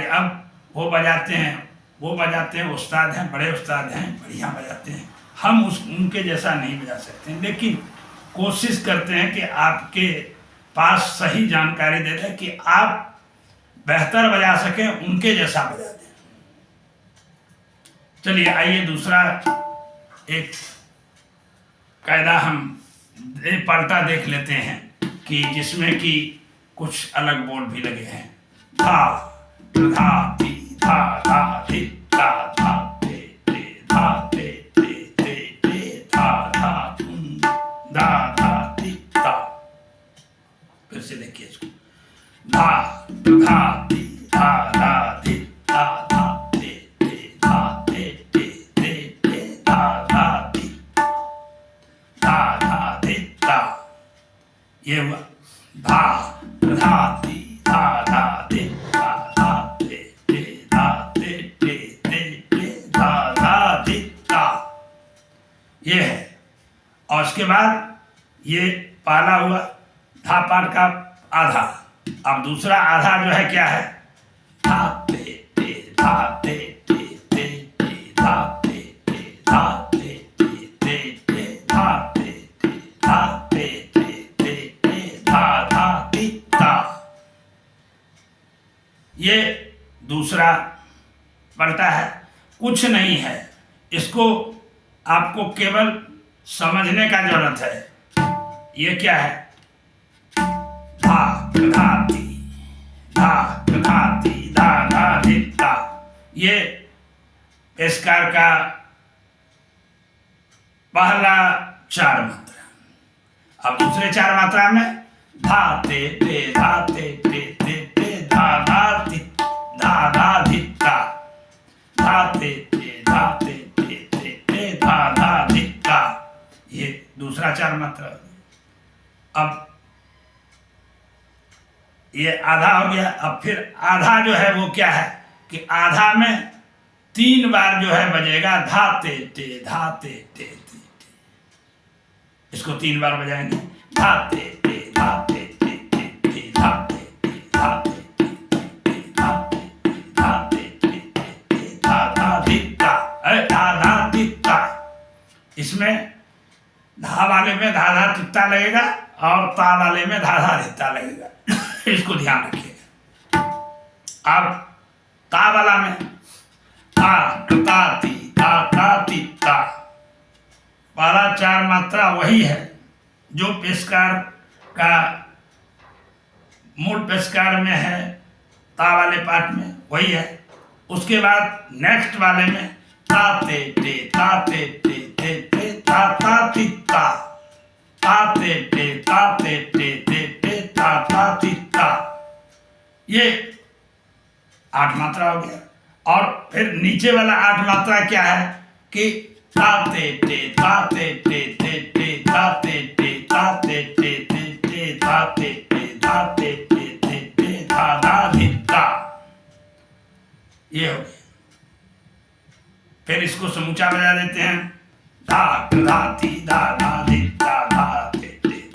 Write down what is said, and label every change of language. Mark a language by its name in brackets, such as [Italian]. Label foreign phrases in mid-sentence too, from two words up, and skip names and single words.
[Hindi] अब वो बजाते हैं, उस्ताद हैं, बड़े उस्ताद हैं, बढ़िया बजाते हैं, हम उनके जैसा नहीं बजा सकते, लेकिन कोशिश करते हैं कि आपके पास सही जानकारी दे दें कि आप बेहतर बजा सकें, उनके जैसा बजा दें। चलिए आइए दूसरा एक कायदा हम पलटा देख लेते हैं कि जिसमें कि कुछ अलग बोल भी लगे हैं। धा धा ती धा धा धी धा धा ते धा ते धा धा धुन धा धा धी धा। फिर से देखिए इसको, धा धा धी धा धा धी धा धा ते धा ते धा धा धी धा धा धी धा। ये हुआ धा धा धी धा धा धी धा धा ते धा ते धा धा धी धा। ये है। और उसके बाद ये पहला हुआ धा पाठ का आधा। अब दूसरा आधा जो है क्या है, धा ते धा ते धा ते धा ते धा ते धा ते धा धा धी धा। ये दूसरा पलटा है, कुछ नहीं है, इसको आपको केवल समझने का जरूरत है। ये क्या है, धा धा धी धा धा धी धा धा धी धा। ये पेशकार का पहला चार मात्रा। अब दूसरे चार मात्रा में धा ते धा ते धा धा धी धा धा धी धा धा ते धा ते धा धा धी धा। ये दूसरा चार मात्रा। अब ये आधा हो गया। अब फिर आधा जो है वो क्या है कि आधा में 3 बार जो है बजेगा धा ते धा ते इसको 3 बार बजाएंगे, धा ते धा ते धा ते धा ते धा ते धा धा धी धा धा धा धी धा। इसमें धा वाले में धा धा तित्ता लगेगा और ता वाले में धा धा धित्ता लगेगा। इसको ध्यान रखिएगा। अब ता वाला में ता ता ती ता ता ती ता। पहला चार मात्रा वही है जो पेशकार का मूल पेशकार में है, ता वाले पाठ में वही है। उसके बाद नेक्स्ट वाले में ता ते ता ते ता ता ती ता ता ते ता ते ता ता ती ता। ये 8 मात्रा हो गया। और फिर नीचे वाला 8 मात्रा क्या है कि ता ते ता ते ता ते ता ते ता ते धा ते धा धा धी धा। ये हो गया। फिर इसको समूचा बजा देते हैं, धा धा धी धा धा धी धा धा ते धा